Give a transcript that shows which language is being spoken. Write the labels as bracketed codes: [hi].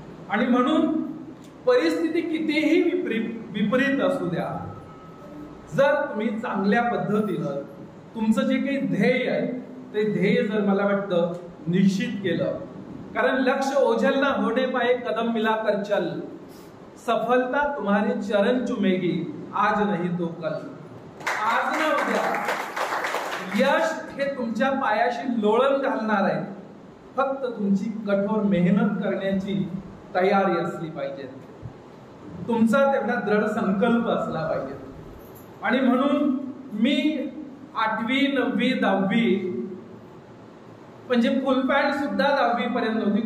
[mr] आणि म्हणून परिस्थिती कितीही विपरीत असू द्या, जर तुम्ही चांगल्या पद्धतीनं तुमचं जे काही ध्येय आहे ते ध्येय जर मला वाटतं निश्चित केलं, कारण [hi] लक्ष्य ओझल ना होणे पाए कदम मिलाकर चल, सफलता तुम्हारे चरण चुमेगी, आज नहीं तो कल. [mr] आज ना उद्या यश हे तुमच्या पायाशी लोळण घालणार आहे. फक्त तुमची कठोर मेहनत करण्याची तयारी असली पाहिजे, तुमचा तेवढा दृढ संकल्प असला पाहिजे. आणि म्हणून मी 8वी 9वी 10वी म्हणजे फुल पॅन्ट सुद्धा 10वी पर्यंत नव्हती.